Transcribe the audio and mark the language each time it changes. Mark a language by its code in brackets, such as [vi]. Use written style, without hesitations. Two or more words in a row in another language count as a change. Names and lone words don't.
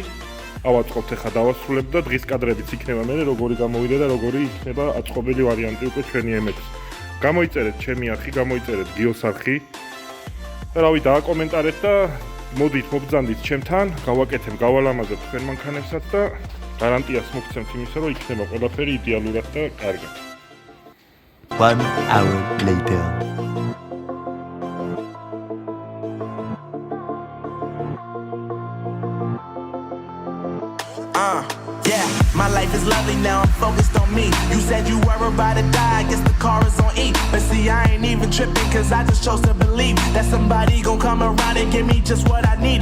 [ka] ავაწყობთ ახლა დავასრულებ და დღის კადრებიც იქნება მე როგორი გამოვიდა და როგორი იქნება აწყობილი ვარიანტი უკვე ჩვენი M6. გამოიწერეთ ჩემი არხი, გამოიწერეთ გიოს არხი. და რავი, დააკომენტარეთ და მოდით მობრძანდით ჩემთან, გავაკეთებ, გავალამაზებ თქვენ მანქანებსაც და გარანტიას მოგცემთ იმისა, რომ იქნება ყველაფერი იდეალურად და კარგად. [en] 1 hour later. Yeah, my life is lovely now, I'm focused on me. You said you were about to die, I guess the car is on E. But see, I ain't even tripping, cause I just chose to believe that somebody gon' come around and give me just what I need.